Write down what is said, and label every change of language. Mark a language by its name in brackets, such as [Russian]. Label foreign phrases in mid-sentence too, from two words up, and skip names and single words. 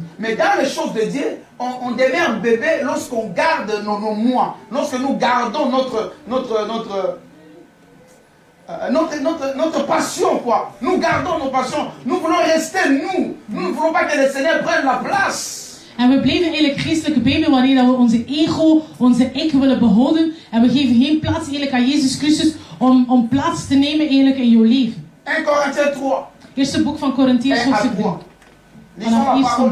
[French] Mais dans les choses de Dieu, on devient un bébé lorsqu'on garde nos moi, lorsque nous gardons notre passion, quoi. Nous gardons nos passions. Nous voulons rester nous. Nous ne voulons pas que le Seigneur prenne la place. [Dutch] En we blijven eigenlijk geestelijke baby wanneer dat we onze ego, onze ik willen behouden. En we geven geen plaats eigenlijk aan Jezus Christus om plaats te nemen eigenlijk in jouw leven. [French] 1 Corinthiens 3. [Dutch] Eerste boek van Korintiërs, hoofdstuk 3. [French] Lisons [Dutch] vanaf [French] la 1 parole de